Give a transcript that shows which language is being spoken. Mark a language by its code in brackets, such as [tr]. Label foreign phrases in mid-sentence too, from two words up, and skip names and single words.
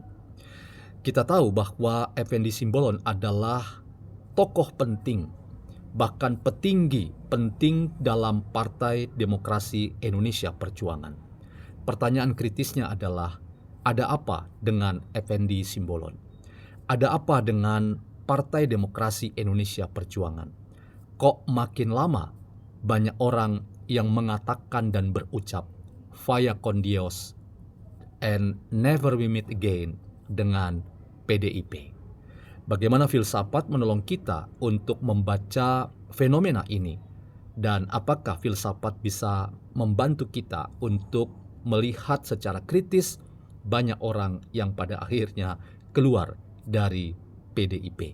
[id] Kita tahu bahwa Effendi Simbolon adalah tokoh penting, bahkan petinggi penting dalam Partai Demokrasi Indonesia Perjuangan. Pertanyaan kritisnya adalah, ada apa dengan Effendi Simbolon? Ada apa dengan Partai Demokrasi Indonesia Perjuangan? Kok makin lama banyak orang yang mengatakan dan berucap [es] vaya con Dios [en] and never we meet again [id] dengan PDIP. Bagaimana filsafat menolong kita untuk membaca fenomena ini, dan apakah filsafat bisa membantu kita untuk melihat secara kritis banyak orang yang pada akhirnya keluar dari PDIP.